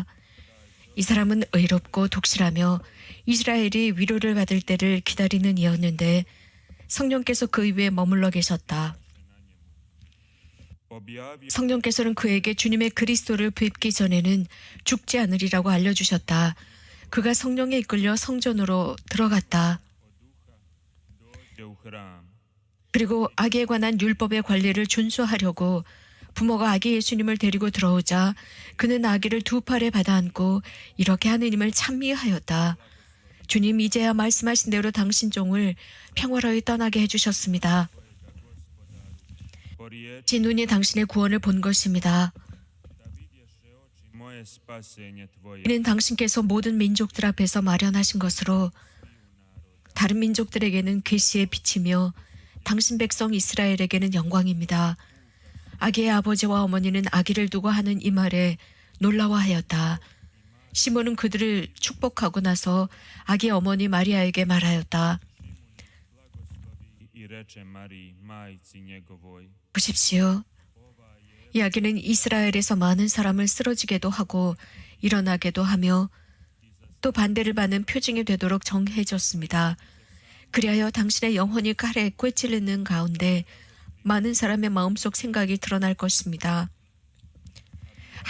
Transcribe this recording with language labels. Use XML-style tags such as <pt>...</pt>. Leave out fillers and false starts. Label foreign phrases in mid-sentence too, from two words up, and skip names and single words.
<ko>이 사람은 의롭고 독실하며 이스라엘이 위로를 받을 때를 기다리는 이였는데 성령께서 그 위에 머물러 계셨다.</ko> <hr>objavio</hr> <ko>성령께서는 그에게 주님의 그리스도를 뵙기 전에는 죽지 않으리라고 알려주셨다. 그가 성령에 이끌려 성전으로 들어갔다.</ko> <hr>u hram.</hr> <ko>그리고 아기에 관한 율법의 관리를 준수하려고 부모가 아기 예수님을 데리고 들어오자 그는 아기를 2팔에 받아안고 이렇게 하느님을 찬미하였다. 주님, 이제야 말씀하신 대로 당신 종을 평화로이 떠나게 해주셨습니다.</ko> <hr>Poriječi</hr> <ko>제 눈이 당신의 구원을 본 것입니다.</ko> <hr>moje spasenje tvoje.</hr> <ko>이는 당신께서 모든 민족들 앞에서 마련하신 것으로 다른 민족들에게는 계시의 빛이며 당신 백성 이스라엘에게는 영광입니다. 아기의 아버지와 어머니는 아기를 두고 하는 이 말에 놀라워하였다. 시몬은 그들을 축복하고 나서 아기의 어머니 마리아에게 말하였다.</ko> <hr>I reče Mariji, majci njegovoj,</hr> <ko>보십시오. 이 아기는 이스라엘에서 많은 사람을 쓰러지게도 하고 일어나게도 하며 또 반대를 받는 표징이 되도록 정해졌습니다. 그리하여 당신의 영혼이 칼에 꿰찔리는 가운데 많은 사람의 마음속 생각이 드러날 것입니다.</ko>